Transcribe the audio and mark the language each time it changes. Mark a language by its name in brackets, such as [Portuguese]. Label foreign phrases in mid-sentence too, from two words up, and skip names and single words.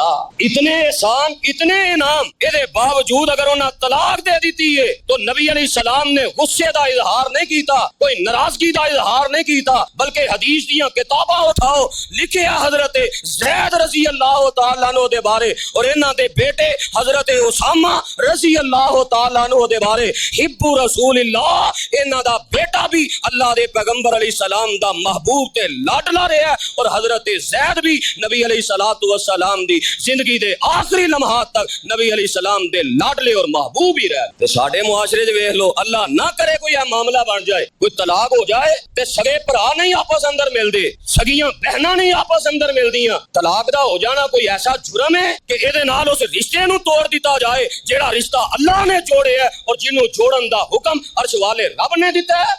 [Punjabi] اتنے احسان اتنے انعام، اے دے باوجود اگر انہاں طلاق دے دیتی ہے تو نبی [Arabic] علیہ السلام [Punjabi] نے غصے دا اظہار نہیں کیتا، کوئی ناراضگی دا اظہار نہیں کیتا، بلکہ حدیث دیاں کتاباں اٹھاؤ، لکھیا حضرت زید [Arabic] رضی اللہ تعالی عنہ [Punjabi] دے بارے اور انہاں دے بیٹے حضرت اسامہ [Arabic] رضی اللہ تعالیٰ عنہ [Punjabi] دے بارے، [Arabic] حب رسول اللہ، [Punjabi] انہاں دا بیٹا بھی اللہ دے پیغمبر [Arabic] علیہ السلام [Punjabi] دا محبوب تے لاڈلا رہا ہے، اور حضرت زید بھی نبی [Arabic] علیہ السلام [Punjabi] دی زندگی دے آخری لمحات تک نبی [Arabic] علیہ السلام [Punjabi] دے لاڈلے اور محبوب ہی رہے۔ تے ساڈے معاشرے وچ ویکھ لو، اللہ نہ کرے کوئی معاملہ بن جائے، کوئی طلاق ہو جائے تے سگے بھرا نہیں آپس اندر ملدے، سگیاں بہناں نہیں آپس اندر ملدیاں، طلاق دا ہو جانا کوئی ایسا جرم ہے کہ اے دے نال اس رشتے نو توڑ دیتا جائے جیڑا رشتہ اللہ نے جوڑے ہے اور جنوں جوڑن دا حکم عرش والے رب نے دیتا ہے۔